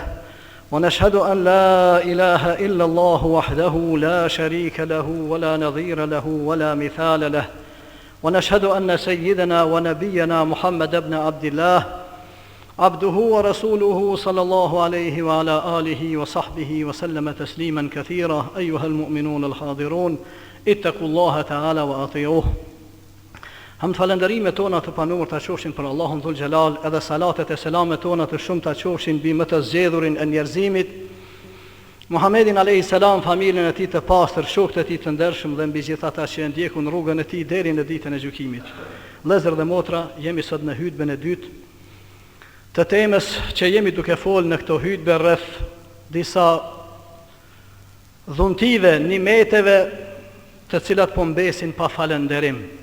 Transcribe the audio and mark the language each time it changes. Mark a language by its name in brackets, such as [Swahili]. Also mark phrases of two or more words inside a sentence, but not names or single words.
[Arabic] ونشهد أن لا إله إلا الله وحده لا شريك له ولا نظير له ولا مثال له ونشهد أن سيدنا ونبينا محمد بن عبد الله عبده ورسوله صلى الله عليه وعلى آله وصحبه وسلم تسليما كثيرا أيها المؤمنون الحاضرون اتقوا الله تعالى وأطيعوه. [Albanian] Hamd falënderimet tona të panur të qofshin për Allahun [Arabic] ذو الجلال, [Albanian] edhe salatet e selamet tona të shumë të qofshin bi më të zgjedhurin e njerëzimit, Muhammedin a.s. familjen e tij të pastër, shokët e tij të ndershëm dhe mbi gjithë ata që ndjekun rrugën e tij deri në ditën e gjykimit. Vëllezër dhe motra, jemi sot në hutbën e dytë të temës që jemi duke folë në këto hutbe rreth disa dhuntive, nimeteve të cilat po mbesin pa falënderim.